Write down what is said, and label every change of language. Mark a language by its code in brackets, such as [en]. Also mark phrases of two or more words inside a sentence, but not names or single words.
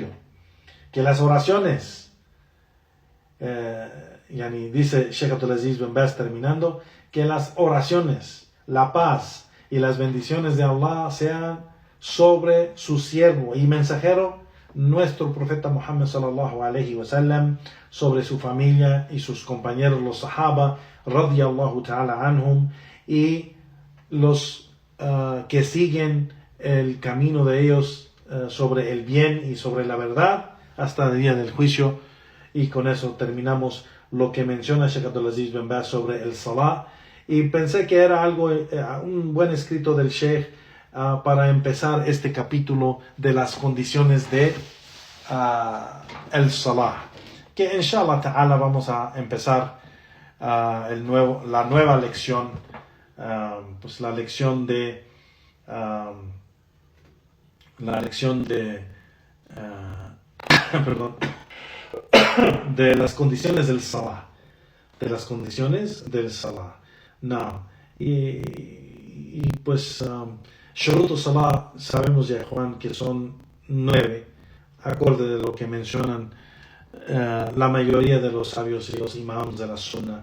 [es] Que las oraciones, dice Sheikh Abdulaziz bin Baz terminando, que las oraciones, la paz y las bendiciones de Allah sean sobre su siervo y mensajero, nuestro profeta Muhammad [ar] صلى الله عليه وسلم, [es] sobre su familia y sus compañeros, los sahaba, [ar] رضي الله تعالى عنهم, [es] y los que siguen el camino de ellos sobre el bien y sobre la verdad hasta el día del juicio. Y con eso terminamos lo que menciona Sheikh Abdulaziz bin Baz sobre el salah, y pensé que era un buen escrito del Sheikh para empezar este capítulo de las condiciones de el salah, que [ar] إن شاء الله تعالى [es] vamos a empezar la nueva lección, pues la lección de perdón, de las condiciones del salah, no, y pues [ar] شروط الصلاة [es] sabemos ya, Juan, que son 9, acorde de lo que mencionan la mayoría de los sabios y los imams de la sunna.